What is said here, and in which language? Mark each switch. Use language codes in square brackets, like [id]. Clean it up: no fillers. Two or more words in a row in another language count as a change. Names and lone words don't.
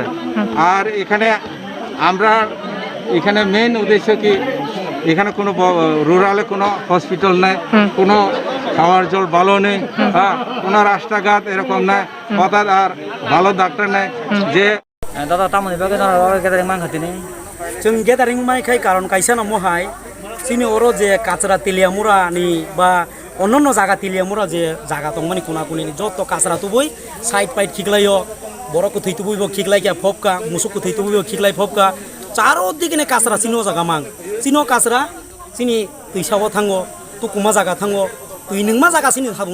[bn] আর এখানে আমরা এখানে মেইন উদ্দেশ্য কি, এখানে কোনো রুরালে কোনো হসপিটাল নেই, কোনো খাওয়ার জল ভালো নেই, কোনো রাস্তাঘাট এরকম নাই, অর্থাৎ আর ভালো ডাক্তার নেই। যে [trp] দাদা তামনি বাগে গ্যাদারিং মান খাতিনি जों गेदारिं माइखाय कारण कायसाना महाय सिनि अरो जे काचरा तिलियामुरा नि बा अन्य जागा तिलियामुरा जे जागा दं माने कुना कुनि जत काचरा तुबुय साइड पाइड खिगलायो बरको थै तुबुयबो खिगलायका फबका मुसुको थै तुबुयबो खिगलाय फबका चारो दिगेने काचरा सिनो जागा मां सिनो काचरा सिनि दैसाव थांगो तुकुमा जागा थांगो तुइ नोंमा जागा सिनि थाबुं